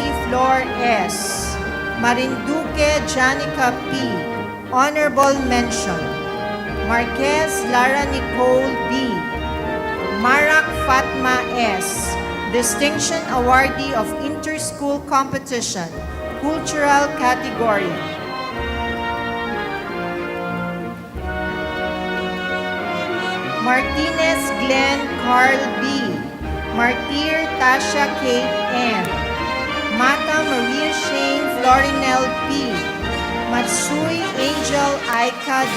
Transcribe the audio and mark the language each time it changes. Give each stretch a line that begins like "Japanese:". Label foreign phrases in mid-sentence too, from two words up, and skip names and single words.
English: Flor S. Marinduque Janica P. Honorable Mention. Marquez Lara Nicole B. Marak Fatma S. Distinction Awardee of Inter-School Competition, Cultural Category. Martinez Glenn Carl B. Martir Tasha Kate N. Mata Maria Shane Florinel P. Matsui Angel Aika D.